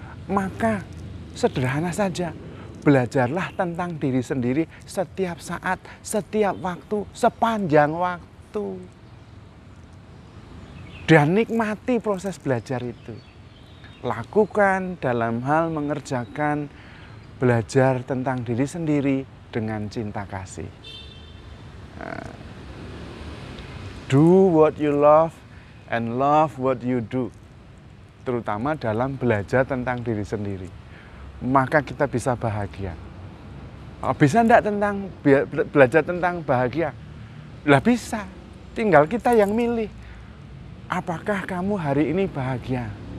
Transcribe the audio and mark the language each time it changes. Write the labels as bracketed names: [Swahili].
[Indonesian] Maka sederhana saja, belajarlah tentang diri sendiri setiap saat, setiap waktu, sepanjang waktu. Dan nikmati proses belajar itu. Lakukan dalam hal mengerjakan belajar tentang diri sendiri dengan cinta kasih. [English] Do what you love and love what you do. [Indonesian] Terutama dalam belajar tentang diri sendiri. Maka kita bisa bahagia. Bisa enggak belajar tentang bahagia? Lah bisa. Tinggal kita yang milih. Apakah kamu hari ini bahagia?